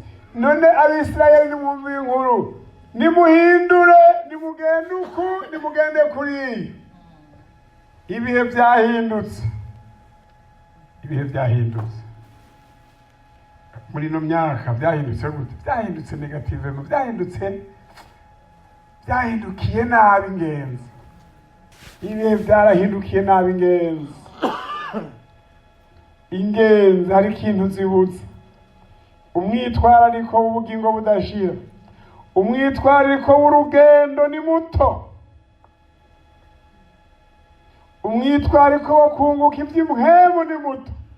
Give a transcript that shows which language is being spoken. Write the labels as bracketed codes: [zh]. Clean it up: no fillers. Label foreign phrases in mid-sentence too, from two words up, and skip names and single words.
[rn] None Abisirayeli nimwumve inkuru, nimuhindure, nimugende uku, nimugende kuri. Ibihe byahindutse. Ibihe byahindutse. Muri no myaka byahindutse gute? Byahindutse negative, byahindukiye nabi ingenzi. Ibihe byarahindukiye nabi ingenzi. Ingenzi hari ikintu zibutse. Umwitwarariko w'ubugingo budashira, umwitwarariko w'urugendo ni muto, umwitwarariko wo kunguka iby'imhemu ni muto.